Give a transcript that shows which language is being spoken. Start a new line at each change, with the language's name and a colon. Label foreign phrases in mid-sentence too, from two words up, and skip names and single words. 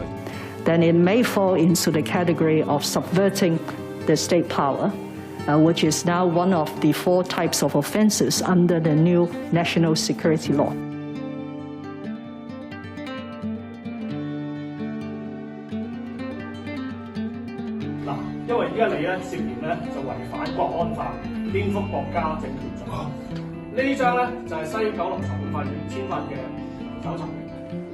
English: Then it may fall into the category of subverting the state power, which is now one of the 4 types of offences under the new national security law.
Cantonese: 嗱，因為依家你咧涉嫌咧就違反國安法。顛覆國家政權罪，呢張咧就係西九龍裁判法院簽發嘅搜查令。